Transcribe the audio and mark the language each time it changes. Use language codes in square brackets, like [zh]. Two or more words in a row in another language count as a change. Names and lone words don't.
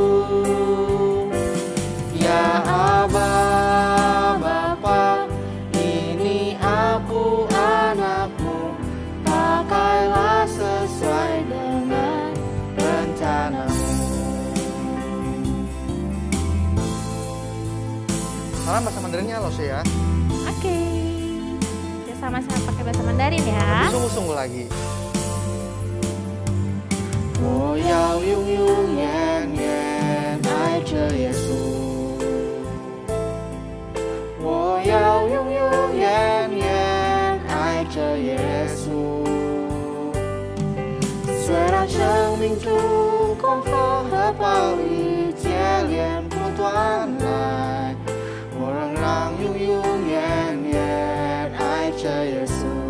[id] Ya Aba, Bapa, ini aku anakmu, pakailah sesuai dengan rencanamu. Salam bahasa Mandarinnya lo sih ya. Oke. Kita sama-sama pakai bahasa Mandarin ya. Sungguh-sungguh lagi. [zh] 我要永永远远爱着耶稣，我要永永远远爱着耶稣。虽然生命中困惑和暴力接连不断来，我仍然永永远远爱着耶稣。